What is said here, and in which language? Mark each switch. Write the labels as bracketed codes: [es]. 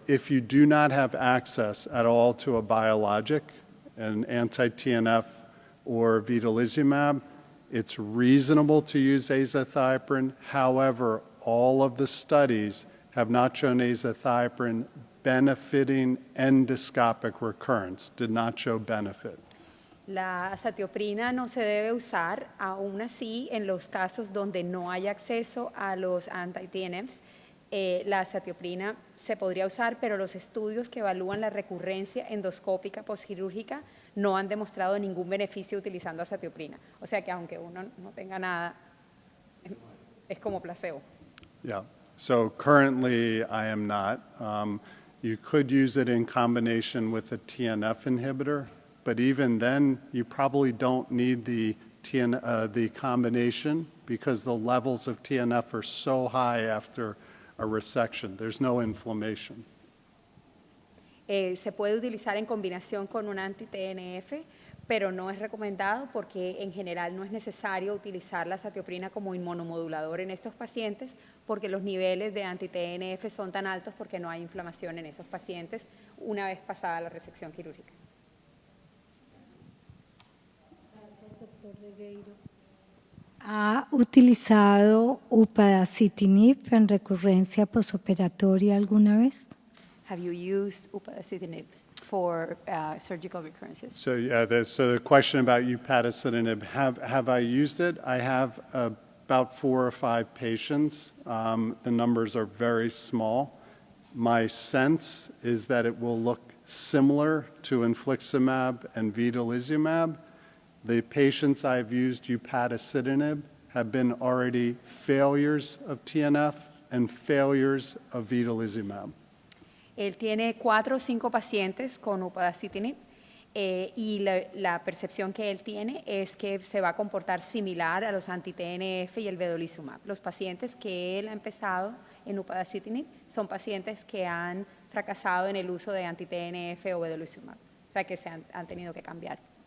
[en] If you do not have access at all to a biologic, an anti-TNF or vedolizumab, it's reasonable to use azathioprine. However, all of the studies have not shown azathioprine benefiting endoscopic recurrence, did not show benefit. [es] La azatioprina no se debe usar, aún así, en los casos donde no hay acceso a los anti-TNFs. La azatioprina se podría usar, pero los estudios que evalúan la recurrencia endoscópica postquirúrgica no han demostrado ningún beneficio utilizando azatioprina. O sea que aunque uno no tenga nada, es como placebo. [en] Yeah, so currently I am not. You could use it in combination with a TNF inhibitor, but even then you probably don't need the combination because the levels of TNF are so high after a resection. There's no inflammation. [es] Se puede utilizar en combinación con un anti-TNF, pero no es recomendado porque en general no es necesario utilizar la azatioprina como inmunomodulador en estos pacientes porque los niveles de anti-TNF son tan altos porque no hay inflamación en esos pacientes una vez pasada la resección quirúrgica. ¿Ha utilizado upadacitinib en recurrencia postoperatoria alguna vez? [en] Have you used upadacitinib for surgical recurrences? So yeah, the question about upadacitinib, have I used it? I have about 4 or 5 patients. The numbers are very small. My sense is that it will look similar to infliximab and vedolizumab. The patients I've used upadacitinib have been already failures of TNF and failures of vedolizumab. [es] Él tiene 4 o 5 pacientes con upadacitinib y la percepción que él tiene es que se va a comportar similar a los anti-TNF y el vedolizumab. Los pacientes que él ha empezado en upadacitinib son pacientes que han fracasado en el uso de anti-TNF o vedolizumab, o sea que se han tenido que cambiar.